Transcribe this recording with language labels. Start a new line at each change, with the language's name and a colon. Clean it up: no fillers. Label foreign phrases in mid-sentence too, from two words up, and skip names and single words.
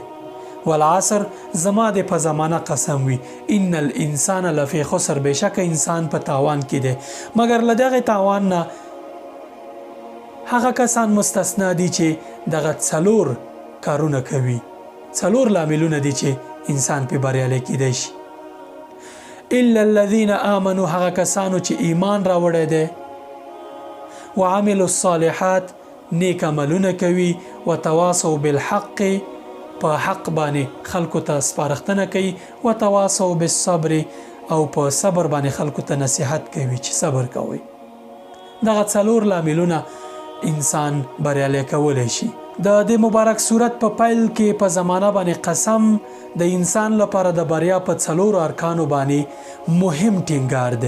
Pashto: والعصر زما د په زمانه قسم وي،
Arabic: ان الانسان لفی خسر،
Pashto: بشک انسان په تاوان کې دی. مګر له دغه تاوان نه هغه کسان مستثنا دي چې دغه څلور کارونه کوي. څلور لاملونه دي چې انسان په بریالی کېدی شي.
Arabic: الا الذين آمنوا،
Pashto: هغه کسانو چې ایمان راوړی دی،
Arabic: وعملوا الصالحات،
Pashto: نیک عملونه کوي،
Arabic: وتواصوا بالحق،
Pashto: په حق باندې خلکو ته سپارښتنه کوي،
Arabic: وتواصوا بالصبر،
Pashto: او په صبر باندې خلکو ته نصیحت کوي چې صبر کوي. دغه څلور لاملونه انسان بریالی کولی شي. د دې مبارک صورت په پیل کې په زمانه باندې قسم د انسان لپاره د بریا په څلورو ارکانو باندې مهم ټینګار دی.